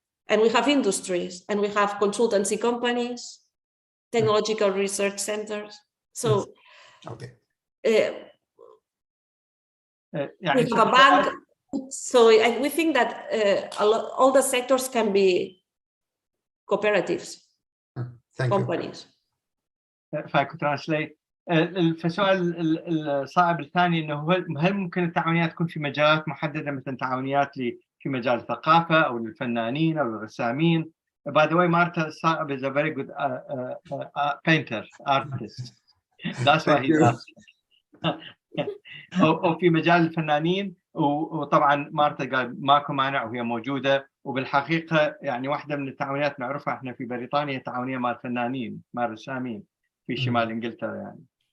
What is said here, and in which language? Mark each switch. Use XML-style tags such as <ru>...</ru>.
<en>And we have industries, and we have consultancy companies, technological research centers. So we have a bank. So we think that all the sectors can be cooperatives, companies. If I could translate.</en> <ar>فالسؤال الصعب الثاني انه هل ممكن التعاونيات تكون في مجالات محدده، مثلا تعاونيات في مجال الثقافه او للفنانين او الرسامين.</ar> <en>By the way, Marta is a very good painter, artist. That's why he's asking.</en> <ar>أو في مجال الفنانين، وطبعا مارتا قال ماكو مانع وهي موجوده. وبالحقيقه يعني واحده من التعاونيات نعرفها احنا في بريطانيا، تعاونيه مع الفنانين مع الرسامين في شمال انجلترا يعني.</ar>